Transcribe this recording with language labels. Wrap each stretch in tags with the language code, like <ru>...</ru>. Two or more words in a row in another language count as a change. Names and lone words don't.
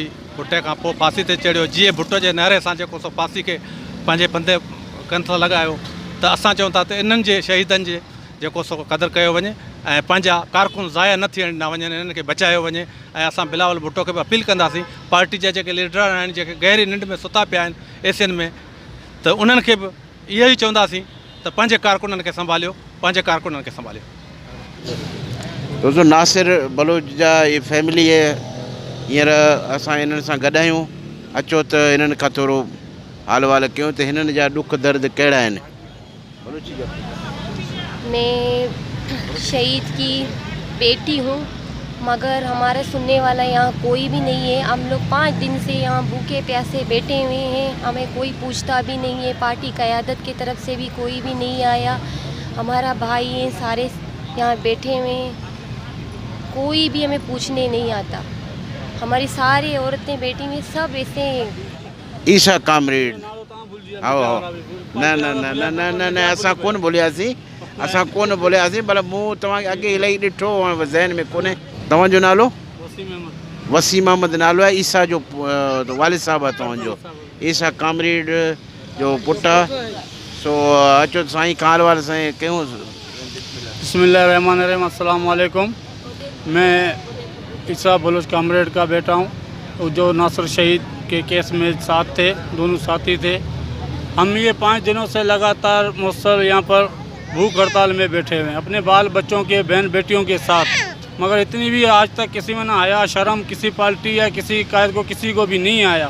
<sd>भुट्टे खां पोइ फांसी ते चढ़ियो। जीअं भुट्टो जे नारे सां जेको सो फांसी खे पंहिंजे पंधे कंथ लॻायो, त असां चऊं था त इन्हनि जे शहीदनि जे जेको सो क़दुरु कयो वञे ऐं पंहिंजा कारकुन ज़ाया न थियण न वञनि, इन्हनि खे बचायो वञे। ऐं असां बिलावल भुट्टो खे बि अपील कंदासीं, पार्टी जा जेके लीडर आहिनि, जेके गहरी निंड में सुता पिया आहिनि एशियन में, त उन्हनि खे बि इहो ई चवंदासीं त पंहिंजे कारकुननि खे संभालियो, पंहिंजे कारकुननि खे संभालियो।</sd> <ur>دوستو ناصر بلوچ جا یہ فیملی ہے,</ur> <sd>हींअर असां इन्हनि सां गॾु आहियूं। अचो त इन्हनि खां थोरो हाल वाल कयूं त हिननि जा ॾुख दर्द कहिड़ा आहिनि।</sd> <ur>میں شہید کی بیٹی ہوں، مگر ہمارے سننے والا یہاں کوئی بھی نہیں ہے. ہم لوگ 5 دن سے یہاں بھوکے پیاسے بیٹھے ہوئے ہیں، ہمیں کوئی پوچھتا بھی نہیں ہے. پارٹی قیادت کی طرف سے بھی کوئی بھی نہیں آیا۔ ہمارا بھائی ہے، سارے یہاں بیٹھے ہوئے ہیں، کوئی بھی ہمیں پوچھنے نہیں آتا. ہماری ساری عورتیں بیٹھی ہوئی سب ایسے ہیں.</ur> <sd>ईसा कामरेड</sd> <ur>آؤ آؤ</ur> <sd>न न न न न न न असां कोन बोलियासीं, असां कोन बोलियासीं, पर मूं तव्हांखे अॻे इलाही ॾिठो ज़हन में कोन्हे। तव्हांजो नालो? वसीम अहमद नालो आहे। ईसा जो वालिद साहिबु आहे तव्हांजो, ईसा कामरेड जो पुटु आहे। सो अचो साईं खां हाल वाल साईं कयूं।</sd> <ar>بسم الله الرحمن الرحيم، السلام عليكم.</ar> <ur>میں عیسیٰ بلوچ کامریڈ کا بیٹا ہوں، جو ناصر شہید کے کیس میں ساتھ تھے، دونوں ساتھی تھے. ہم یہ 5 دنوں سے لگاتار مسلسل یہاں پر بھوک ہڑتال میں بیٹھے ہوئے ہیں، اپنے بال بچوں کے بہن بیٹیوں کے ساتھ. مگر اتنی بھی آج تک کسی میں نہ آیا شرم، کسی پارٹی یا کسی قائد کو کسی کو بھی نہیں آیا.</ur>